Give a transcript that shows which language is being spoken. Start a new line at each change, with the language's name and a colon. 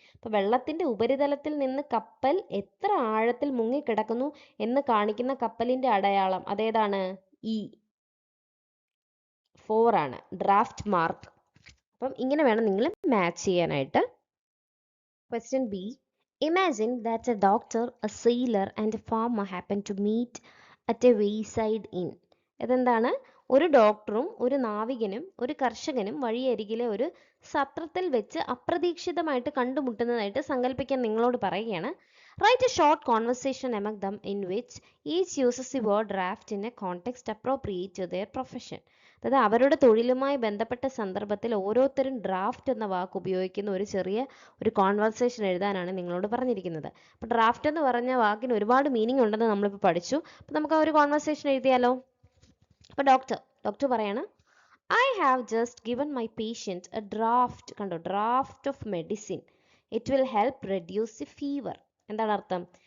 Malayalam: അപ്പോൾ വെള്ളത്തിന്റെ ഉപരിതലത്തിൽ നിന്ന് കപ്പൽ എത്ര ആഴത്തിൽ മുങ്ങിക്കിടക്കുന്നു എന്ന് കാണിക്കുന്ന കപ്പലിന്റെ അടയാളം അതേതാണ്? ഇ 4 ആണ്, ഡ്രാഫ്റ്റ് മാർക്ക്. അപ്പം ഇങ്ങനെ വേണം നിങ്ങൾ മാച്ച് ചെയ്യാനായിട്ട്.
English: Question B. Imagine that a doctor, a sailor and a farmer happen to meet at a wayside inn.
Malayalam: ഇതെന്താണ്? ഒരു ഡോക്ടറും ഒരു നാവികനും ഒരു കർഷകനും വഴിയരികിലെ ഒരു സത്രത്തിൽ വെച്ച് അപ്രതീക്ഷിതമായിട്ട് കണ്ടുമുട്ടുന്നതായിട്ട് സങ്കല്പിക്കാൻ നിങ്ങളോട് പറയുകയാണ്.
English: Write a short conversation among them in which each uses the word draft in a context appropriate to their profession.
Malayalam: അതായത് അവരുടെ തൊഴിലുമായി ബന്ധപ്പെട്ട സന്ദർഭത്തിൽ ഓരോരുത്തരും ഡ്രാഫ്റ്റ് എന്ന വാക്ക് ഉപയോഗിക്കുന്ന ഒരു ചെറിയ ഒരു കോൺവെർസേഷൻ എഴുതാനാണ് നിങ്ങളോട് പറഞ്ഞിരിക്കുന്നത്. അപ്പോൾ ഡ്രാഫ്റ്റ് എന്ന് പറഞ്ഞ വാക്കിന് ഒരുപാട് മീനിങ് ഉണ്ടെന്ന് നമ്മളിപ്പോൾ പഠിച്ചു. അപ്പോൾ നമുക്ക് ആ ഒരു കോൺവെർസേഷൻ എഴുതിയാലോ? അപ്പോൾ ഡോക്ടർ പറയാണ്,
English: I have just given my patient a draft, കണ്ടോ, draft of medicine, it will help reduce the fever.
Malayalam: എന്താണ് അർത്ഥം?